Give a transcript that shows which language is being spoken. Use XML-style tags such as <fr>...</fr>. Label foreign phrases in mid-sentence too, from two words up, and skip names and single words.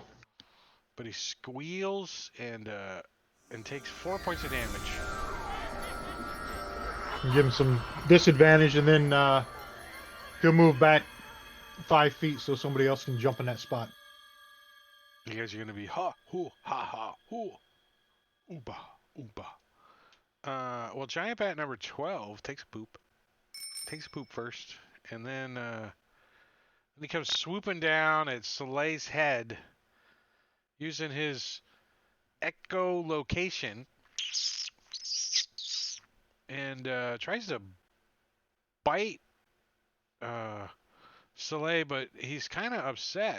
<en>but he squeals and takes 4 points of damage. And give him some disadvantage, and then he'll move back 5 feet so somebody else can jump in that spot. You guys are gonna be ha hoo ha ha hoo ooba ooba. Well, giant bat number 12 takes a poop. Takes a poop first, and then he comes swooping down at Soleil's head using his echolocation and tries to bite Soleil, but he's kind of upset.</en>